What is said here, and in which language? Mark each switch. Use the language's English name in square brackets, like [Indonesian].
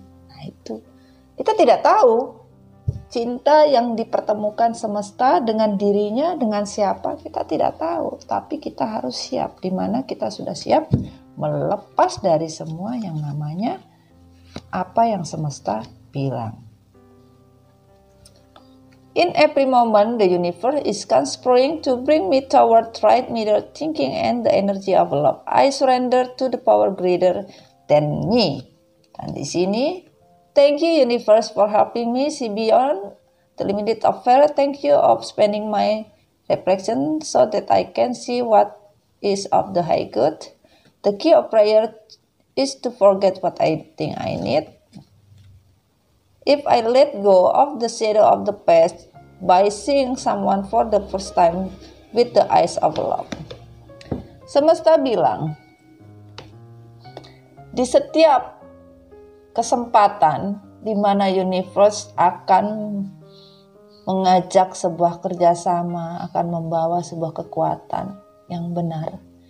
[Indonesian] Nah, itu kita tidak tahu cinta yang dipertemukan semesta dengan dirinya, dengan siapa kita tidak tahu. Tapi kita harus siap, di mana kita sudah siap melepas dari semua yang namanya apa yang semesta bilang. [English] In every moment, the universe is conspiring to bring me toward right middle thinking and the energy of love. I surrender to the power greater than me. [Indonesian] Dan di sini, [English] thank you universe for helping me see beyond the limit of fear. Thank you of spending my reflection so that I can see what is of the high good. The key of prayer is to forget what I think I need. If I let go of the shadow of the past by seeing someone for the first time with the eyes of love. [Indonesian] Semesta bilang, di setiap kesempatan di mana universe akan mengajak sebuah kerjasama, akan membawa sebuah kekuatan yang benar,